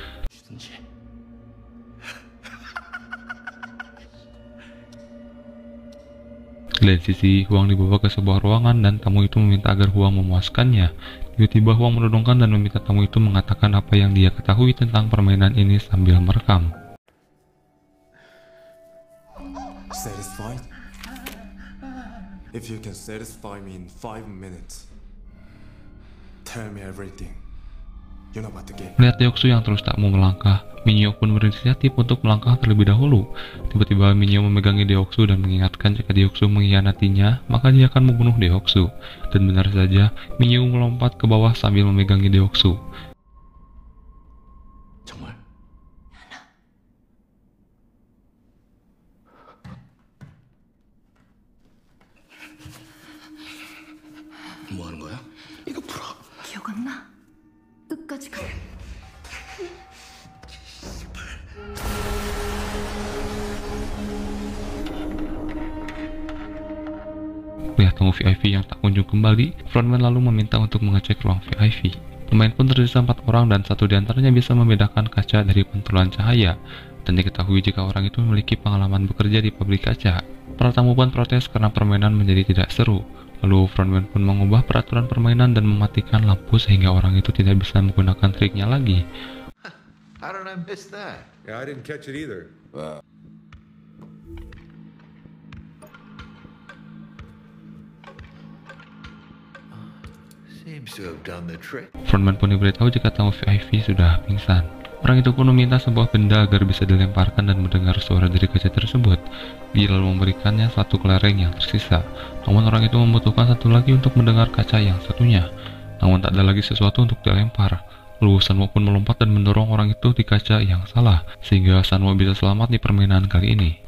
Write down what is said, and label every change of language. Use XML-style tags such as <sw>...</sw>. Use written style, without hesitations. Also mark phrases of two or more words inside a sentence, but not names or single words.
<id>Di lain sisi, Huang dibawa ke sebuah ruangan dan tamu itu meminta agar Huang memuaskannya. Tiba-tiba Huang menodongkan dan meminta tamu itu mengatakan apa yang dia ketahui tentang permainan ini sambil merekam.</id> <en>Satisfied? If you can satisfy me in 5 minutes, tell me everything. You know about the game.</en> <id>Melihat Deoksu yang terus tak mau melangkah, Minyo pun berinisiatif untuk melangkah terlebih dahulu. Tiba-tiba Minyo memegangi Deoksu dan mengingatkan jika Deoksu mengkhianatinya, maka dia akan membunuh Deoksu. Dan benar saja, Minyo melompat ke bawah sambil memegangi Deoksu.</id> <ko>정말? 뭐 하는 거야? 이거 풀어. 기억 안 나? 끝까지 가.</ko> <id>Lihat tamu VIP yang tak kunjung kembali, frontman lalu meminta untuk mengecek ruang VIP. Pemain pun tersisa 4 orang dan satu di antaranya bisa membedakan kaca dari pantulan cahaya. Dan diketahui jika orang itu memiliki pengalaman bekerja di pabrik kaca. Para tamu pun protes karena permainan menjadi tidak seru. Lalu frontman pun mengubah peraturan permainan dan mematikan lampu sehingga orang itu tidak bisa menggunakan triknya lagi.</id> <en>How did I miss that? Yeah, I didn't catch it either. Seems to have done the trick.</en> <id>Frontman pun diberitahu jika tamu VIP sudah pingsan. Orang itu pun meminta sebuah benda agar bisa dilemparkan dan mendengar suara dari kaca tersebut. Dia lalu memberikannya satu kelereng yang tersisa. Namun orang itu membutuhkan satu lagi untuk mendengar kaca yang satunya. Namun tak ada lagi sesuatu untuk dilempar. Lalu Sanwo pun melompat dan mendorong orang itu di kaca yang salah, sehingga Sanwo bisa selamat di permainan kali ini.</id>